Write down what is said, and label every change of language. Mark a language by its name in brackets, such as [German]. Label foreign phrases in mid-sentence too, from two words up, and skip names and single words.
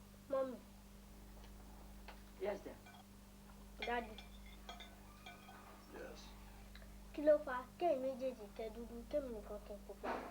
[Yoruba] Mọ́mì. [English] Yes, dear. Daddy. Yes. [Yoruba] Kí ló fà kẹ́yìn méjèèjì kẹ́ dúdú, kémi nìkan kẹ́ pupa?